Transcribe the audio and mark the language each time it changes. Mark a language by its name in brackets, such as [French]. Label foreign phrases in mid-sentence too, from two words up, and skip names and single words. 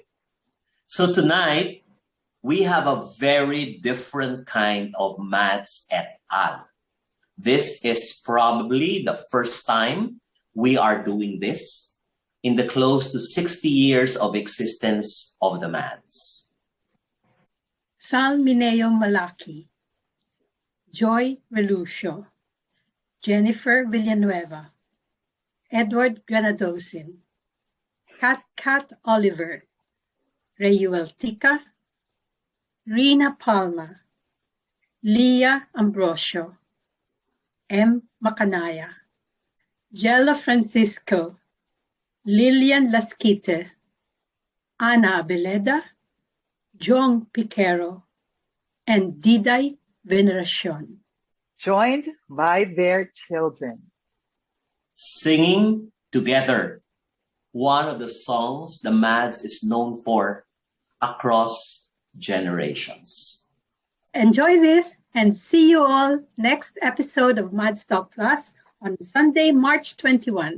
[English] So tonight, we have a very different kind of Madz et al. This is probably the first time we are doing this in the close to 60 years of existence of the Madz. Sal Mineo Malaki, Joy Relucio, Jennifer Villanueva, Edward Granadosin, Kat Oliver, Rayuel Tica, Rina Palma, Leah Ambrosio, M. Macanaya, Jella Francisco, Lilian Lasquite, Ana Abeleda, Jong Piquero, and Diday Veneracion. Joined by their children. Singing together, one of the songs the Madz is known for across generations. Enjoy this and see you all next episode of Madz Talk Plus on Sunday, March 21.